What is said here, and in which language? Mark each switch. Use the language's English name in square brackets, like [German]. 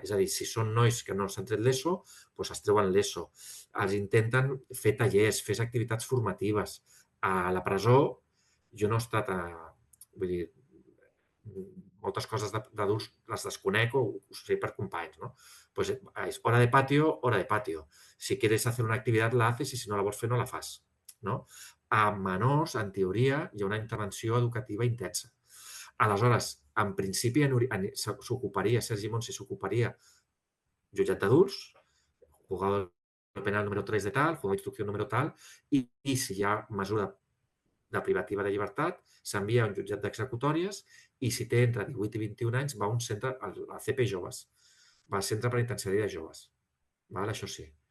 [Catalan] És a dir, si són nois que no s'han tret l'ESO, doncs es treuen l'ESO. Els intenten fer tallers, fer activitats formatives. A la presó, jo no he estat vull dir, moltes coses d'adults les desconec o ho sé per companys, ¿no? [Spanish] Pues es hora de patio, hora de patio. Si quieres hacer una activitat, la haces i [Catalan] si no la vols fer, no la fas, [Spanish] no? [Catalan] A menors, en teoria, hi ha una intervenció educativa intensa. Aleshores, en principi, s'ocuparia, Sergi Montse s'ocuparia jutjat d'adults, [Spanish] juzgado penal número 3 de tal, juzgado d'instrucció número tal, [Catalan] i si hi ha mesura de privativa de llibertat, s'envia a un jutjat d'executòries i si té entre 18 i 21 anys va a un centre, a CP Joves, va al centre penitenciari de joves. Això sí.